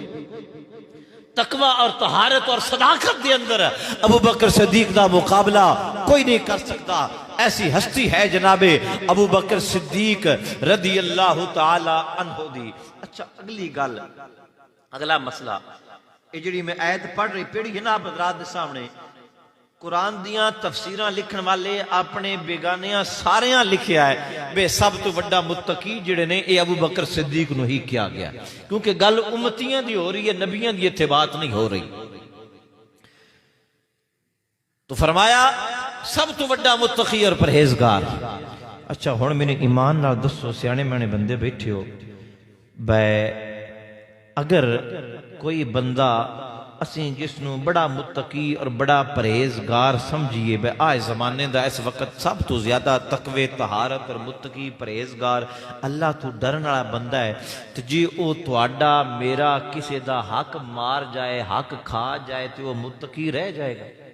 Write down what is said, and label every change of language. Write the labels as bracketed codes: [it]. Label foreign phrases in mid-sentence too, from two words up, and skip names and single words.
[pa] تقوی اور طہارت اور صداقت دے اندر ابو بکر صدیق دا مقابلہ کوئی نہیں کر سکتا۔ ایسی ہستی ہے جناب ابو بکر صدیق [ar] رضی اللہ تعالی عنہ [pa] دی۔ اچھا اگلی گل، اگلا مسئلہ، یہ جڑی میں آیت پڑھ رہی پیڑی ہے نا آپ حضرات دے سامنے، قرآن دیاں تفسیراں لکھن والے اپنے بیگانیاں ساریاں لکھیا ہے بے سب تو بڑا متقی جڑے نے اے ابو بکر صدیق نو ہی کیا گیا، کیونکہ گل امتیاں دی ہو رہی ہے، نبیاں دی اتباعت نہیں ہو رہی۔ تو فرمایا سب تو وڈا متقی اور پرہیزگار۔ اچھا ہن میرے ایمان نال دسو سیانے میانے بندے بیٹھے ہو، بے اگر کوئی بندہ اسیں جس نو بڑا متقی اور بڑا پرہیزگار سمجھیے، بے آج زمانے دا اس وقت سب تو زیادہ تقوی طہارت اور متقی پرہیزگار اللہ تو ڈرن والا بندہ ہے، تو جی او تواڈا میرا کسی دا حق مار جائے، حق کھا جائے، تو وہ متقی رہ جائے گا؟